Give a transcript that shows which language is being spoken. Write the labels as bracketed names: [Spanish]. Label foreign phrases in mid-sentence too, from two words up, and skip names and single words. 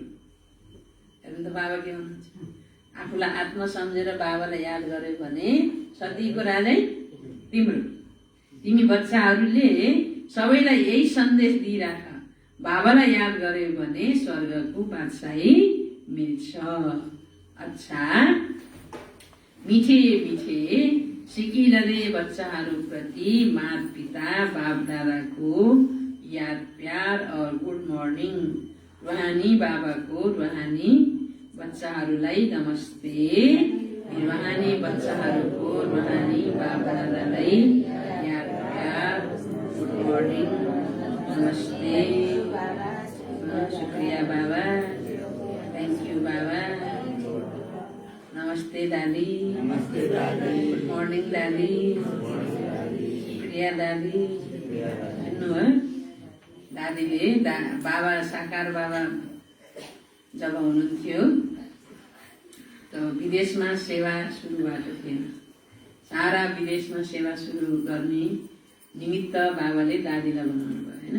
[Nepali] हेर्नु त बाबा के भन्नुहुन्छ? आफूलाई आत्मा सम्झेर बाबालाई याद गर्यो भने सधैँको राजै तिम्रो। तिमी बच्चाहरूले सबैलाई यही सन्देश दिइराख। बाबालाई याद गर्यो भने स्वर्गको बादशाही मिल्छ। अच्छा, मिठे मिठे सिकिरहने बच्चाहरूप्रति माता पिता बाप दादाको याद प्यार और [English] good morning. [Nepali] रुहानी बाबाको रुहानी बच्चाहरूलाई नमस्ते। रुहानी बच्चाहरूको रुहानी बाप दादालाई याद प्यार, [English] good morning, [Nepali] नमस्ते। शुक्रिया बाबा, [English] thank you [Nepali] बाबा। नमस्ते दादी, नमस्ते दादी, [English] good morning [Nepali] दादी, प्रिया दादी। सुन्नुभयो? दादीले बाबा साकार बाबा जब हुनुहुन्थ्यो त विदेशमा सेवा सुरु भएको थिएन। सारा विदेशमा सेवा सुरु गर्ने निमित्त बाबाले दादीलाई बनाउनु भयो होइन।